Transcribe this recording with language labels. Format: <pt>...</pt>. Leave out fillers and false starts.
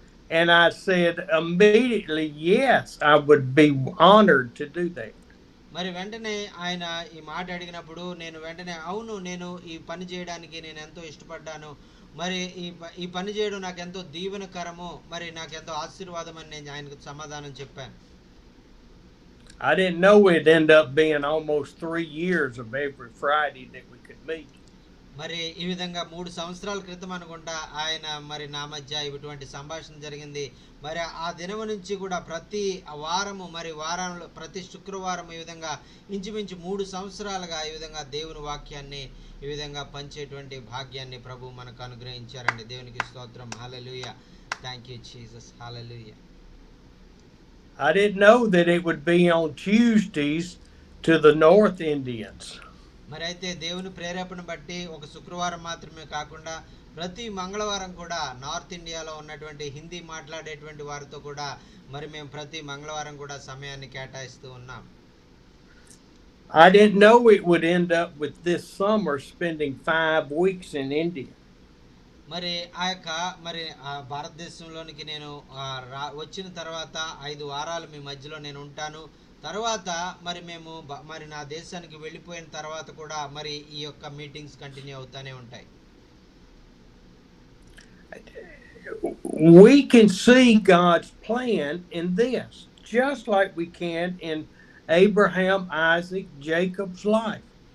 <en>And I said immediately, yes, I would be honored to do that.</en> <te>మరి వెంటనే ఆయన ఈ మాట అడిగినప్పుడు నేను వెంటనే అవును, నేను ఈ పని చేయడానికి నేను ఎంతో ఇష్టపడ్డాను, మరి ఈ పని చేయడం నాకు ఎంతో దీవెనకరము, మరి నాకు ఎంతో ఆశీర్వాదం అని నేను ఆయనకు సమాధానం చెప్పాను.</te> <en>I didn't know it'd end up being almost 3 years of every Friday that we could meet.</en> <te>మరి ఈ విధంగా 3 సంవత్సరాల క్రితం అనుకుంటా ఆయన మరి నా మధ్య ఇటువంటి సంభాషణ జరిగింది. మరి ఆ దినం నుంచి కూడా ప్రతి వారము, మరి వారంలో ప్రతి శుక్రవారం ఈ విధంగా ఇంచుమించు 3 సంవత్సరాలుగా ఈ విధంగా దేవుని వాక్యాన్ని ఈ విధంగా పంచేటువంటి భాగ్యాన్ని ప్రభు మనకు అనుగ్రహించారండి. దేవునికి స్తోత్రం. హల్లెలూయా.</te> <en>Thank you Jesus.</en> <te>Hallelujah.</te> <en>I didn't know that it would be on Tuesdays to the North Indians.</en> <te>మరి అయితే దేవుని ప్రేరేపణ బట్టి ఒక శుక్రవారం మాత్రమే కాకుండా ప్రతి మంగళవారం కూడా నార్త్ ఇండియాలో ఉన్నటువంటి హిందీ మాట్లాడేటువంటి వారితో కూడా మరి మేము ప్రతి మంగళవారం కూడా సమయాన్ని కేటాయిస్తూ ఉన్నాం.</te> <en>I didn't know it would end up with this summer spending 5 weeks in India.</en> <te>మరి మరి భారతదేశంలోనికి నేను వచ్చిన తర్వాత 5 వారాలు మీ మధ్యలో నేను ఉంటాను. తర్వాత మరి మేము మరి నా దేశానికి వెళ్ళిపోయిన తర్వాత కూడా మరి ఈ యొక్క</te> <en>meetings continue</en> <te>అవుతానే ఉంటాయి.</te> <en>We can see God's plan in this, just like we can in Abraham, Isaac, Jacob's life.</en>